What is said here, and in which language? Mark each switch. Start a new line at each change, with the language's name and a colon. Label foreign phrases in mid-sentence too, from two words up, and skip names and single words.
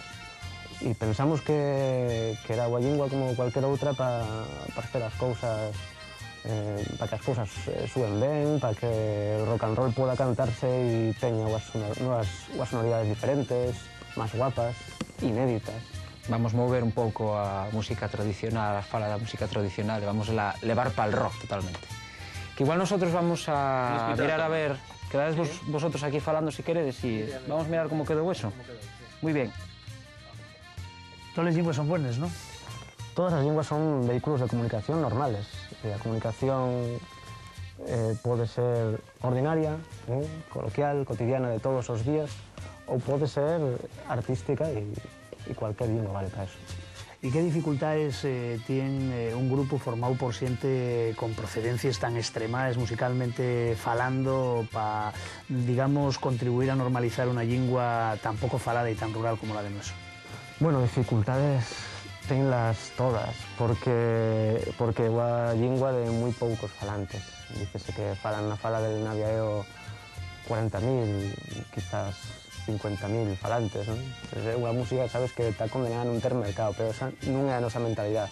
Galician: E pensamos que era unha lingua como cualquier outra para facer as cousas, para que as cousas suen ben, para que o rock and roll poda cantarse e teña unhas sonoridades diferentes, máis guapas, inéditas. Vamos mover un pouco a música tradicional, a fala da música tradicional, e vamos a levar para el rock totalmente.
Spanish: Que igual nosotros vamos a mirar a ver, quedades vosotros aquí
Galician: falando si queredes
Spanish: y vamos a mirar cómo quedó eso. Muy bien. Todas las lenguas son buenas, ¿no?
Galician: Todas as linguas son vehículos de comunicación normales. A comunicación pode ser ordinaria, coloquial, cotidiana de todos os días, ou pode ser artística e cualquier lingua vale para eso.
Spanish: ¿Y qué dificultades tiene un grupo formado por gente con procedencias tan extremas musicalmente falando para, digamos, contribuir a normalizar una lengua tan poco falada y tan rural como la de nuestro?
Galician: Bueno, dificultades tenlas todas, porque é unha lingua de moi poucos falantes. Dícese que falan na fala del naviaeo 40.000, quizás 50.000 falantes, non? É unha música, sabes, que está condenada a non ter mercado, pero esa non é a nosa mentalidade.